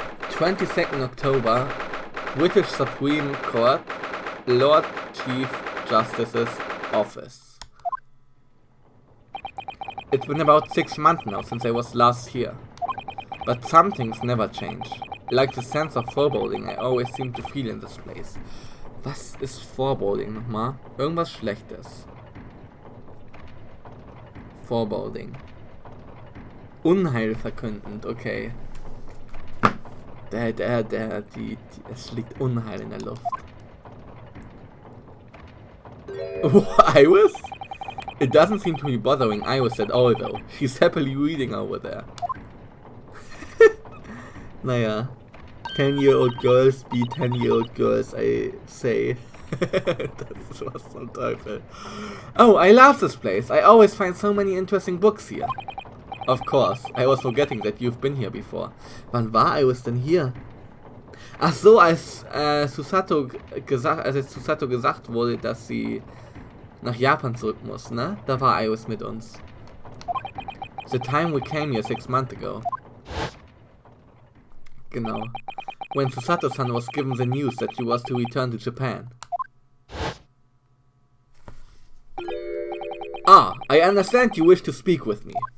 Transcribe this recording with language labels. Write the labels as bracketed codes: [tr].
[en] 22nd October, British Supreme Court, Lord Chief Justice's office. It's been about 6 months now since I was last here. But some things never change. Like the sense of foreboding I always seem to feel in this place. [de] Was ist Foreboding nochmal? Irgendwas Schlechtes. Foreboding. Unheilverkündend, okay. Es liegt Unheil in der Luft. [en] Oh, Iris? It doesn't seem to be bothering Iris at all though. She's happily reading over there. Naja. 10-year-old girls be 10-year-old girls, I say. [de] Das ist was zum Teufel. [en] Oh, I love this place. I always find so many interesting books here. Of course, I was forgetting that you've been here before. [de] Wann war Iris denn hier? Ach so, als Susato gesagt wurde, dass sie nach Japan zurück muss, ne? Da war Iris mit uns. [en] The time we came here 6 months ago. Genau. When Susato-san was given the news that she was to return to Japan. Ah, I understand you wish to speak with me.